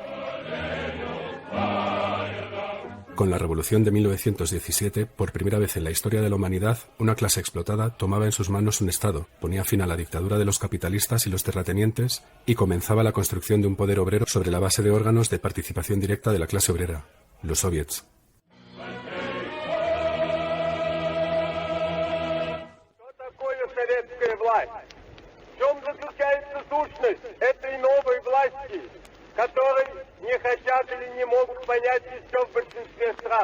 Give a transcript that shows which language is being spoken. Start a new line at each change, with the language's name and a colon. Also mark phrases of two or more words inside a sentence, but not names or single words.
Spanish: Con la revolución de 1917, por primera vez en la historia de la humanidad, una clase explotada tomaba en sus manos un Estado, ponía fin a la dictadura de los capitalistas y los terratenientes y comenzaba la construcción de un poder obrero sobre la base de órganos de participación directa de la clase obrera, los soviets.
Russian: Которые не хотят или не могут понять еще в большинстве стран.